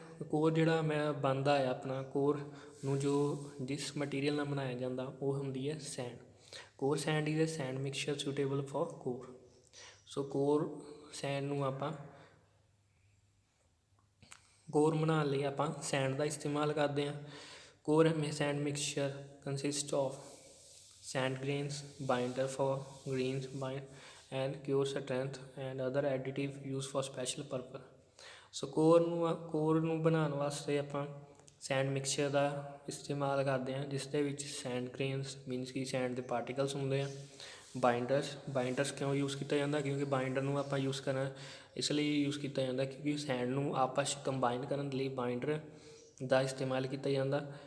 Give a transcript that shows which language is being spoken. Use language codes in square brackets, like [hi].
[pa] Core ਜਿਹੜਾ ਮੈਂ ਬਣਦਾ ਹੈ ਆਪਣਾ ਕੋਰ ਨੂੰ ਜੋ ਜਿਸ ਮਟੀਰੀਅਲ ਨਾਲ ਬਣਾਇਆ ਜਾਂਦਾ ਉਹ ਹੁੰਦੀ ਹੈ send. [en] Core sand is a sand mixture suitable for core. [pa] So core send ਨੂੰ ਆਪਾਂ ਕੋਰ ਬਣਾਉਣ ਲਈ ਆਪਾਂ ਸੈਂਡ ਦਾ ਇਸਤੇਮਾਲ ਕਰਦੇ ਹਾਂ। [en] Core sand mixture consist of sand grains, binder for greens and cure strength and other additive used for special purpose। [pa] So core ਨੂੰ ਬਣਾਉਣ ਵਾਸਤੇ ਆਪਾਂ ਸੈਂਡ ਮਿਕਸਚਰ ਦਾ ਇਸਤੇਮਾਲ ਕਰਦੇ ਹਾਂ, ਜਿਸ ਦੇ ਵਿੱਚ ਸੈਂਡ ਗ੍ਰੇਨਸ ਮੀਨਸ ਕਿ ਸੈਂਡ ਦੇ ਪਾਰਟੀਕਲਸ ਹੁੰਦੇ ਆ। ਬਾਈਂਡਰਸ ਕਿਉਂ ਯੂਜ਼ ਕੀਤਾ ਜਾਂਦਾ, ਕਿਉਂਕਿ ਬਾਈਂਡਰ ਨੂੰ ਆਪਾਂ ਯੂਜ਼ ਕਰਨਾ ਇਸ ਲਈ ਯੂਜ਼ ਕੀਤਾ ਜਾਂਦਾ ਕਿਉਂਕਿ ਸੈਂਡ ਨੂੰ ਆਪਸ 'ਚ ਕੰਬਾਈਨ ਕਰਨ ਲਈ ਬਾਈਂਡਰ ਦਾ ਇਸਤੇਮਾਲ ਕੀਤਾ ਜਾਂਦਾ।